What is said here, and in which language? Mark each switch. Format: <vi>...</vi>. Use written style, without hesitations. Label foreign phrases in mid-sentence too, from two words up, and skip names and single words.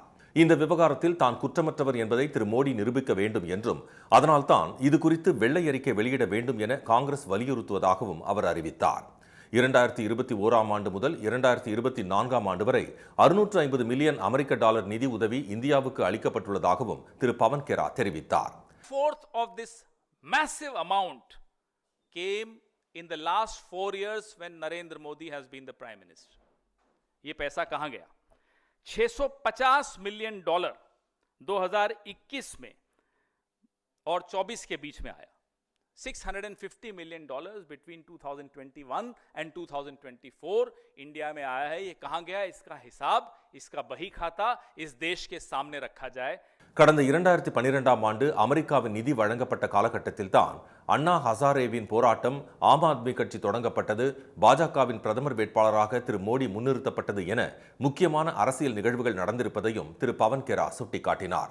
<ta>இந்த விவகாரத்தில் தான் குற்றமற்றவர் என்பதை திரு மோடி நிரூபிக்க வேண்டும் என்றும் அதனால்தான் இது குறித்து வெள்ளை அறிக்கை வெளியிட வேண்டும் என காங்கிரஸ் வலியுறுத்துவதாகவும் அவர் அறிவித்தார். 2021ஆம் ஆண்டு முதல் 2024ஆம் ஆண்டு வரை 650 மில்லியன் அமெரிக்க டாலர் நிதி உதவி இந்தியாவுக்கு அளிக்கப்பட்டுள்ளதாகவும் திரு பவன் கெரா தெரிவித்தார்.</ta> <en>Fourth of this massive amount came in the last 4 years when Narendra Modi has been the Prime Minister.</en> <hi>ये पैसा कहाँ गया? 650</hi> <en>million dollar</en> <hi>2021 में और 24 के बीच में आया. 650</hi> <en>million dollars between 2021 and 2024 India</en> <hi>में आया है. ये कहाँ गया? इसका हिसाब, इसका बही खाता इस देश के सामने रखा जाए.</hi> <ta>கடந்த 2012ஆம் ஆண்டு அமெரிக்காவின் நிதி வழங்கப்பட்ட காலகட்டத்தில் தான் அண்ணா ஹசாரேவின் போராட்டம், ஆம் ஆத்மி கட்சி தொடங்கப்பட்டது, பாஜகவின் பிரதமர் வேட்பாளராக திரு மோடி முன்னிறுத்தப்பட்டது என முக்கியமான அரசியல் நிகழ்வுகள் நடந்திருப்பதையும் திரு பவன் கெரா சுட்டிக்காட்டினார்.</ta>